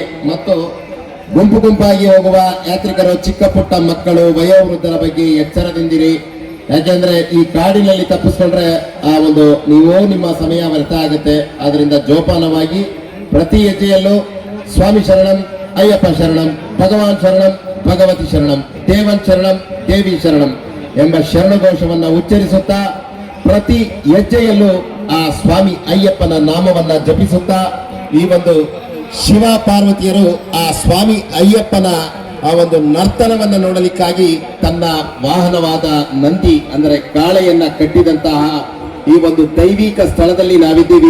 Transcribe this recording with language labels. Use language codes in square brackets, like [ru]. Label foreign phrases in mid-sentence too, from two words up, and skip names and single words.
[kn] ಮತ್ತು ಗುಂಪು ಗುಂಪಾಗಿ ಹೋಗುವ ಯಾತ್ರಿಕರು, ಚಿಕ್ಕ ಪುಟ್ಟ ಮಕ್ಕಳು, ವಯೋವೃದ್ಧರ ಬಗ್ಗೆ ಎಚ್ಚರದಿಂದಿರಿ. ಯಾಕೆಂದ್ರೆ ಈ ಕಾಡಿನಲ್ಲಿ ತಪ್ಪಿಸ್ಕೊಂಡ್ರೆ ನೀವು ನಿಮ್ಮ ಸಮಯ ವ್ಯರ್ಥ ಆಗುತ್ತೆ. ಆದ್ರಿಂದ ಜೋಪಾನವಾಗಿ ಪ್ರತಿ ಹೆಜ್ಜೆಯಲ್ಲೂ ಸ್ವಾಮಿ ಶರಣಂ, ಅಯ್ಯಪ್ಪ ಶರಣಂ, ಭಗವಾನ್ ಶರಣಂ, ಭಗವತಿ ಶರಣಂ, ದೇವನ್ ಶರಣಂ, ದೇವಿ ಶರಣಂ ಎಂಬ ಶರಣಘೋಷವನ್ನ ಉಚ್ಚರಿಸುತ್ತಾ ಪ್ರತಿ ಹೆಜ್ಜೆಯಲ್ಲೂ ಆ ಸ್ವಾಮಿ ಅಯ್ಯಪ್ಪನ ನಾಮವನ್ನ ಜಪಿಸುತ್ತಾ ಈ ಒಂದು ಶಿವ ಪಾರ್ವತಿಯರು ಆ ಸ್ವಾಮಿ ಅಯ್ಯಪ್ಪನ ಆ ಒಂದು ನರ್ತನವನ್ನ ನೋಡಲಿಕ್ಕಾಗಿ ತನ್ನ ವಾಹನವಾದ ನಂದಿ ಅಂದರೆ ಕಾಳೆಯನ್ನ ಕಟ್ಟಿದಂತಹ ಈ ಒಂದು ದೈವಿಕ ಸ್ಥಳದಲ್ಲಿ ನಾವಿದ್ದೀವಿ.